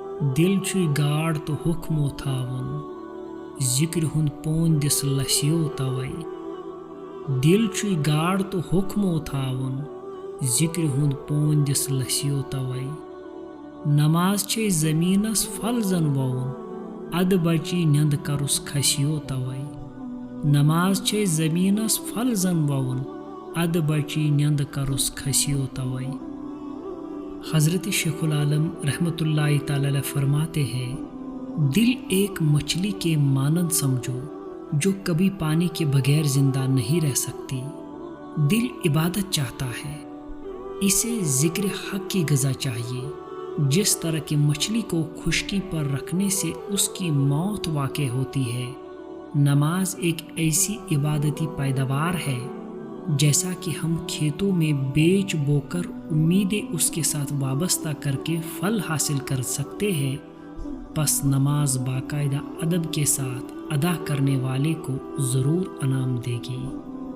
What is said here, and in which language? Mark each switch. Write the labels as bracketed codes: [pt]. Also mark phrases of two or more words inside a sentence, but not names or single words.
[ks] دل چھُے گاڈ تو حُکمو تھاوُن ذِکرِ ہُنٛد پوندِس لسیو توے دل چھُے گاڈ تو حُکمو تھاوُن ذِکرِ ہُنٛد پوندِس لسیو توے نماز چھے زمیٖنس پھل زن ووُن ادٕ بچی نیٚنٛدٕ کرُس کھسیو توے نماز چھے زمیٖنس پھل زن ووُن ادٕ بچی نیٚنٛدٕ کرُس کھسیو توے۔ [ur] حضرت شیخ العالم رحمۃ اللہ تعالی علیہ فرماتے ہیں دل ایک مچھلی کے مانند سمجھو جو کبھی پانی کے بغیر زندہ نہیں رہ سکتی۔ دل عبادت چاہتا ہے، اسے ذکر حق کی غذا چاہیے۔ جس طرح کی مچھلی کو خشکی پر رکھنے سے اس کی موت واقع ہوتی ہے، نماز ایک ایسی عبادتی پیداوار ہے جیسا کہ ہم کھیتوں میں بیج بو کر امیدیں اس کے ساتھ وابستہ کر کے پھل حاصل کر سکتے ہیں، پس نماز باقاعدہ ادب کے ساتھ ادا کرنے والے کو ضرور انعام دے گی۔